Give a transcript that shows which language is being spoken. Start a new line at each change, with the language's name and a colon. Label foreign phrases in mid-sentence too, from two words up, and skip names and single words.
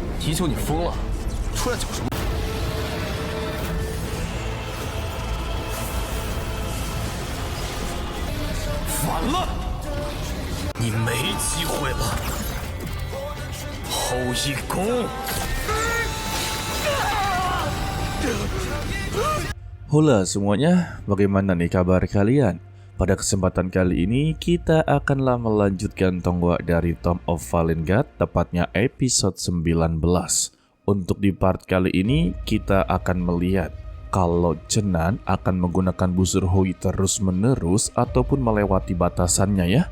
Chinese: 宜修你疯了，出来搅什么？反了，你没机会了。后羿弓。
Indonesian: Halo semuanya, bagaimana nih kabar kalian? Pada kesempatan kali ini kita akanlah melanjutkan tonggak dari Tomb of Fallen God, tepatnya episode 19. Untuk di part kali ini kita akan melihat kalau Chenan akan menggunakan busur Hoi terus menerus ataupun melewati batasannya ya.